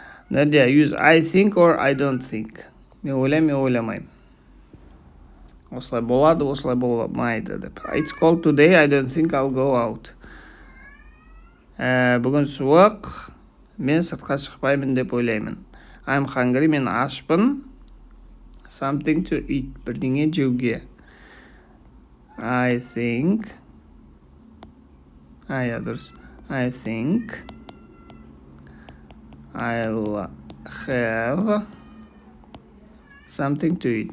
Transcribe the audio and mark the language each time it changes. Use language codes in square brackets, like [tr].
[en] Надя, use I think or I don't think. [kk] Мен ойламаймын. Осылай болады, осылай болмайды деп. [en] It's cold today, I don't think I'll go out. [kk] Бүгін суық, мен сыртқа шықпаймын деп ойлаймын. [en] I'm hungry, [kk] мен ашпын. [en] Something to eat, [kk] бірдеңе жеуге. [en] I think дұрыс. I think I'll have something to eat.